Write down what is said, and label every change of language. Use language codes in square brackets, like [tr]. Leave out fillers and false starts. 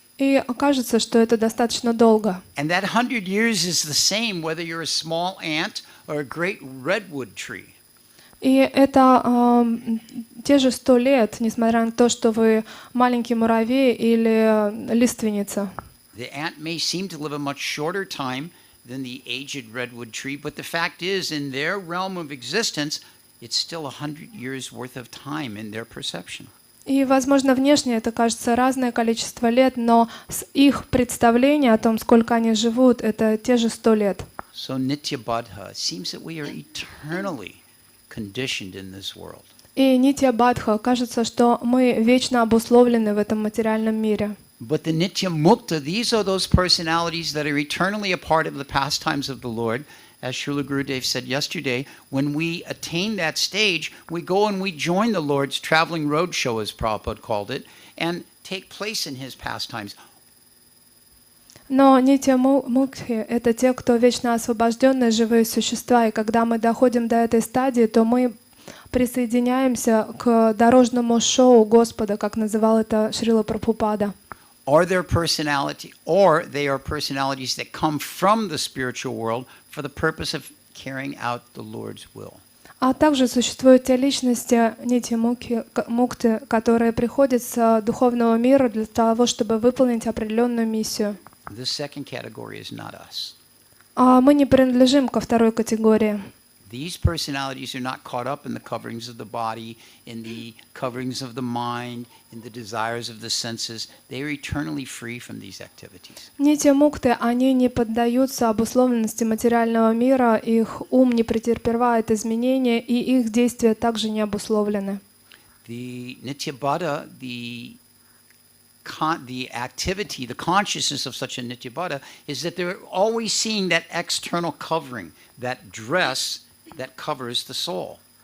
[ru] И кажется, что это достаточно долго. [en] And that 100 years is the same whether you're a small ant or a great redwood tree. [ru] И это те же 100 лет, несмотря на то, что вы маленький муравей или лиственница. [en] The ant may seem to live a much shorter time than the aged redwood tree, but the fact is, in their realm of existence, it's still 100 years worth of time in their perception. [ru] И, возможно, внешне это кажется разное количество лет, но с их представления о том, сколько они живут, это те же 100 лет. [en] So Nitya Badha, it seems that we are eternally conditioned in this world. [ru] И Нитья Бадха, кажется, что мы вечно обусловлены в этом материальном мире. [en] But the Nitya Mukta, these are those personalities that are eternally a part of the pastimes of the Lord. As Srila Gurudev said yesterday, when we attain that stage, we go and we join the Lord's traveling roadshow, as Prabhupada called it, and take place in his pastimes. [ru] Но Нитья Мукхи — это те, кто вечно освобожденные живые существа, и когда мы доходим до этой стадии, то мы присоединяемся к дорожному шоу Господа, как называл это Шрила Прабхупада. [en] Or they are personalities that come from the spiritual world for the purpose of carrying out the Lord's will. [ru] А также существуют те личности, нити мукты, которые приходят с духовного мира для того, чтобы выполнить определенную миссию. [en] This second category is not us. [ru] А мы не принадлежим ко второй категории. [en] These personalities are not caught up in the coverings of the body, in the coverings of the mind, in the desires of the senses. They are eternally free from these activities. [ru] Нити мукты, они не поддаются обусловленности материального мира, их ум не претерпевает изменения, и их действия также не обусловлены. [en] The Nityabada, the activity, the consciousness of such a Nityabada is that they're always seeing that external covering, that dress that covers the soul.